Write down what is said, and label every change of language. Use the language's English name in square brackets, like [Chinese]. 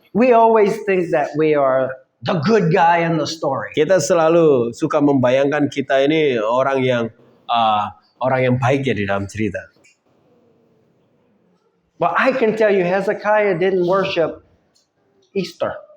[English] We always think that we are the good guy in the story. [Indonesian] Kita selalu suka membayangkan kita ini orang yang baik ya di dalam cerita. [English] But I can tell you Hezekiah didn't worship Easter.